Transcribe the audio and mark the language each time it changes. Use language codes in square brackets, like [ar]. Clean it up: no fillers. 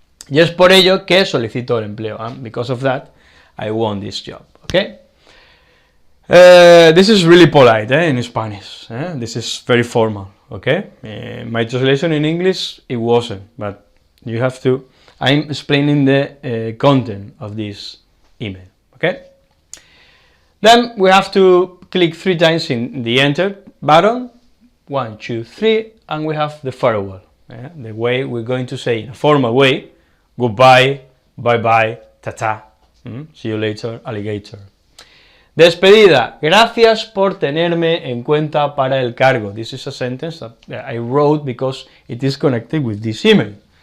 [es] Y es por ello que solicito el empleo. [en] Because of that, I want this job. Okay? This is really polite in Spanish. This is very formal. Okay? My translation in English, it wasn't. But you have to. I'm explaining the content of this email. Okay? Then we have to click 3 times in the enter button. 1, 2, 3, and we have the farewell. The way we're going to say in a formal way. Goodbye, bye-bye, ta-ta, see you later, alligator. [es] Despedida, gracias por tenerme en cuenta para el cargo. [en] This is a sentence that I wrote because it is connected with this email.